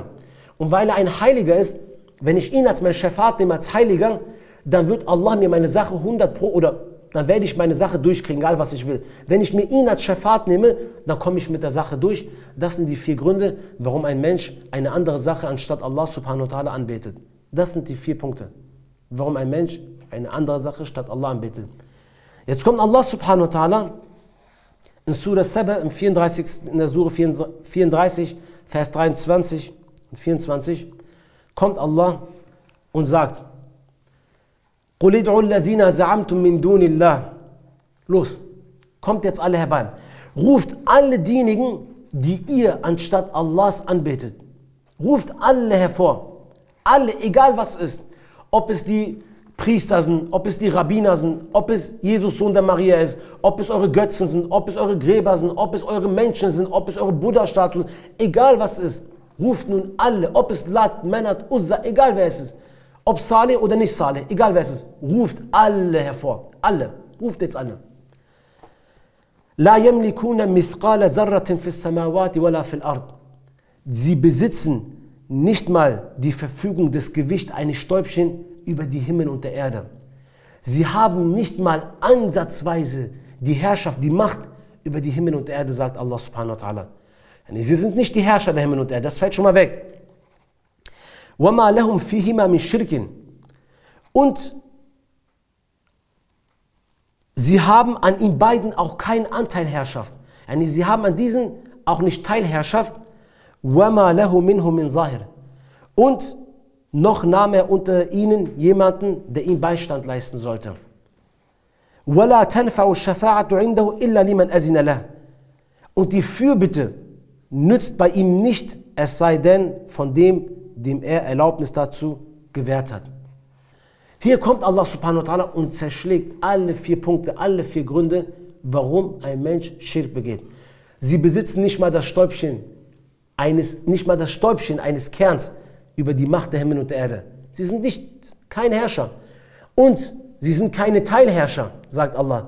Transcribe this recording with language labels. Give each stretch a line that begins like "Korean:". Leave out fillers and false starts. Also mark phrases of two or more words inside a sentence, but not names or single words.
German: Und weil er ein Heiliger ist, wenn ich ihn als mein Schafat nehme, als Heiliger, dann wird Allah mir meine Sache 100% oder dann werde ich meine Sache durchkriegen, egal was ich will. Wenn ich mir ihn als Schafat nehme, dann komme ich mit der Sache durch. Das sind die 4 Gründe, warum ein Mensch eine andere Sache anstatt Allah
Arabic: سبحانه وتعالى
German: anbetet. Das sind die 4 Punkte, warum ein Mensch eine andere Sache statt Allah anbetet. Jetzt kommt Allah
Arabic: سبحانه وتعالى
German: in Surah Saba, in der Surah 34, Vers 23 und 24, kommt Allah und sagt,
Arabic: قُلِ ادْعُوا الَّذِينَ زَعَمْتُم مِّن دُونِ اللَّهِ.
German: Los, kommt jetzt alle herbei. ruft alle diejenigen, die ihr anstatt Allahs anbetet. Ruft alle hervor. Alle, egal was es ist. Ob es die Priester sind, ob es die Rabbiner sind, ob es Jesus, Sohn der Maria ist, ob es eure Götzen sind, ob es eure Gräber sind, ob es eure Menschen sind, ob es eure Buddha-Statuen, egal was es ist. Ruft nun alle, ob es Lat, Manat, Uzza, egal wer es ist. Ob Saleh oder nicht Saleh, egal wer es ist. Ruft alle hervor. Alle. Ruft jetzt alle.
Arabic: لا يملكون مثقال ذرة في السماوات ولا في الأرض.
German: Sie besitzen nicht mal die Verfügung des Gewichts eines Stäubchen über die Himmel und der Erde. Sie haben nicht mal ansatzweise die Herrschaft, die Macht über die Himmel und der Erde, sagt Allah
Arabic: سبحانه وتعالى.
German: Sie sind nicht die Herrscher der Himmel und der Erde, das fällt schon mal weg.
Arabic: وَمَا لَهُمْ فِيهِمَا مِنْ شِرْكٍ.
German: Und sie haben an ihnen beiden auch keinen Anteil Herrschaft. Sie haben an diesen auch nicht Teilherrschaft.
Arabic: وَمَا لَهُ مِنْهُ مِنْ ظَاهِرٍ.
German: Und noch nahm er unter ihnen jemanden, der ihm Beistand leisten sollte.
Arabic: وَلَا تَنْفَعُ الشَّفَاعَةُ عِنْدَهُ إِلَّا لِمَنْ أَذِنَ لَهُ.
German: Und die Fürbitte nützt bei ihm nicht, es sei denn von dem, dem er Erlaubnis dazu gewährt hat. Hier kommt Allah
Arabic: سبحانه وتعالى
German: und zerschlägt alle 4 Punkte, alle 4 Gründe, warum ein Mensch Schirk begeht. Sie besitzen nicht mal das Stäubchen eines Kerns über die Macht der Himmel und der Erde. Sie sind kein Herrscher. Und sie sind keine Teilherrscher, sagt Allah.